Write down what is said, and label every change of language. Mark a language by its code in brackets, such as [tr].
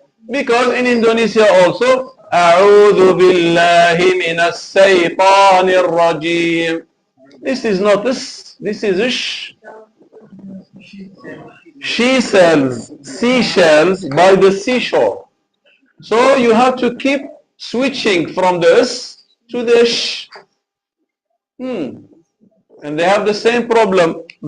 [en] Because in Indonesia also [ar] أعوذ بالله من الشيطان الرجيم. [en] This is not this. This is ish. She sells seashells by the seashore. So you have to keep switching from the s to the sh. And they have the same problem.